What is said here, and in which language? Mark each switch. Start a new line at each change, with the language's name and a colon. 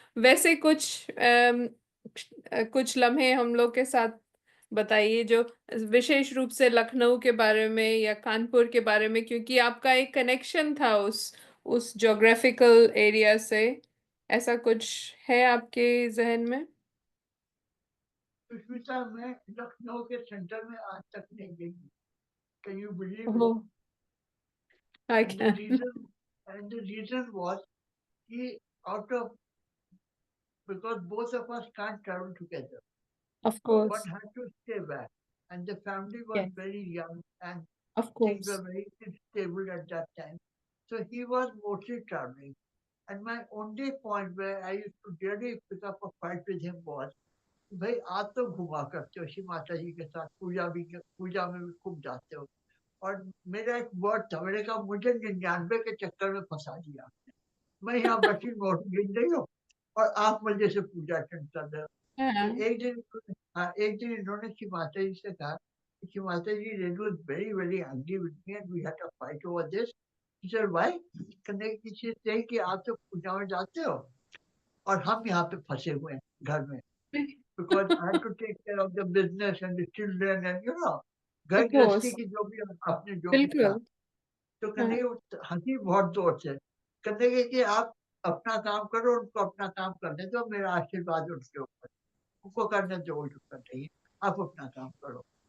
Hindi: वैसे कुछ लम्हे हम लोग के साथ बताइए, जो विशेष रूप से लखनऊ के बारे में या कानपुर के बारे में, क्योंकि आपका एक कनेक्शन था उस ज्योग्राफिकल एरिया से. ऐसा कुछ है आपके जहन में? सुष्मिता, मैं लखनऊ के सेंटर में आज तक नहीं गई.
English: Can you believe it? I can. And the reason was because both of us can't travel together. Of course. One had to stay back, and the family was very young, and of course, things were very unstable at that time. So he was mostly traveling. And my only point where I used to really pick up a fight with him was,
Hindi: भाई आप तो घुमा करते हो श्री माता जी के साथ, पूजा में भी खूब जाते हो. और मेरा एक वर्ड था, मैंने कहा मुझे 99 के चक्कर में फंसा दिया. मैं यहाँ बची नोट गिन रही हूँ और आप मुझे से पूजा अटेंड कर रहे हो. तो एक दिन इन्होंने श्री माता जी से कहा, श्री माता जी,
English: Renu was very angry with me and we had a fight over this. He said, why? She said
Hindi: कि आप तो पूजा में जाते हो और हम यहाँ पे फंसे हुए हैं घर में.
English: Because I had to take care of the business and the children and
Hindi: घर गृहस्थी की जो भी आपने जो भी था. तो कहने हंसी बहुत जोर से, कहने कि आप अपना काम करो, उनको अपना काम करने दो, मेरा आशीर्वाद उनके ऊपर, उनको करने दो, उनको नहीं, आप अपना काम करो.